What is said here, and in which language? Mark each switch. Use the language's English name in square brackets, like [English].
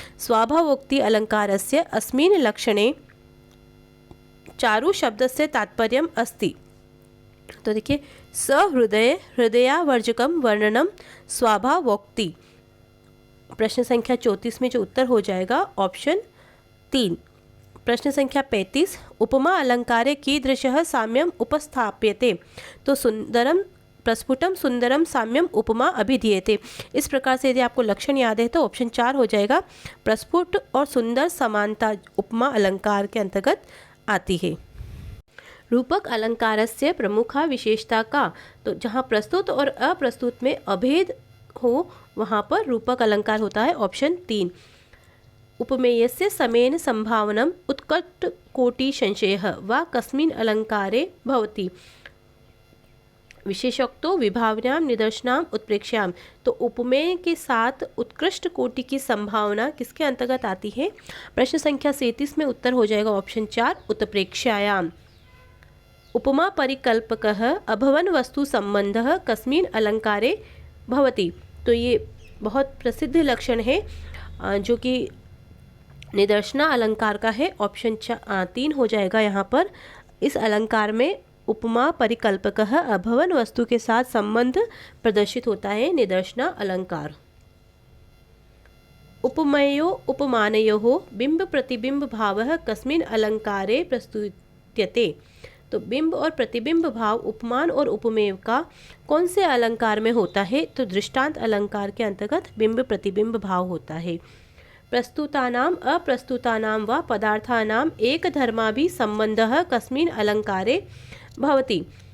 [Sanskrit] स्वाभावोक्ति अलंकारस्य अस्मिन् लक्षणे चारु शब्दस्य तात्पर्यम् अस्ति। [Hindi] तो देखिए [Sanskrit] सहृदय हृदयावर्जकम वर्णनम स्वाभावोक्ति। [Hindi] प्रश्न संख्या 34 में जो उत्तर हो जाएगा ऑप्शन 3। [Sanskrit] प्रश्न संख्या 35 उपमा अलंकारे कीदृशः साम्यम उपस्थाप्यते। तो सुंदरम प्रस्फुटम सुंदरम साम्यम उपमा अभिधीयते। [Hindi] इस प्रकार से यदि आपको लक्षण याद है तो ऑप्शन 4 हो जाएगा। प्रस्फुट और सुंदर समानता उपमा अलंकार के अंतर्गत आती है। [Sanskrit] रूपक अलंकारस्य प्रमुखा विशेषता का। [Hindi] तो जहाँ प्रस्तुत और अप्रस्तुत में अभेद हो वहाँ पर रूपक अलंकार होता है ऑप्शन 3। [Sanskrit] उपमेयस्य समेन संभावनम उत्कट कोटि संशयः वा कस्मिन् अलंकारे भवति। विशेषोक्तो विभावनाम निदर्शनाम उत्प्रेक्ष्याम। [Hindi] तो उपमेय के साथ उत्कृष्ट कोटि की संभावना किसके अंतर्गत आती है? प्रश्न संख्या 37 में उत्तर हो जाएगा ऑप्शन 4 उत्प्रेक्ष्यायाम। [Sanskrit] उपमा परिकल्पकः अभवन वस्तु संबंधः कस्मिन् अलंकारे भवति। [Hindi] तो ये बहुत प्रसिद्ध लक्षण है जो कि निदर्शना अलंकार का है। ऑप्शन 3 हो जाएगा यहाँ पर। इस अलंकार में उपमा परिकल्पकः अभवन वस्तु के साथ संबंध प्रदर्शित होता है निदर्शना अलंकार। [Sanskrit] उपमेयो उपमानयोः बिंब प्रतिबिंब भावः कस्मिन् अलंकारे प्रस्तुत्यते। [Hindi] तो बिंब और प्रतिबिंब भाव उपमान और उपमेय का कौन से अलंकार में होता है? तो दृष्टांत अलंकार के अंतर्गत बिंब प्रतिबिंब भाव होता है। [Sanskrit] प्रस्तुतानाम अप्रस्तुतानाम व पदार्थानाम एक धर्माभि संबंधः कस्मिन् अलंकारे भवति।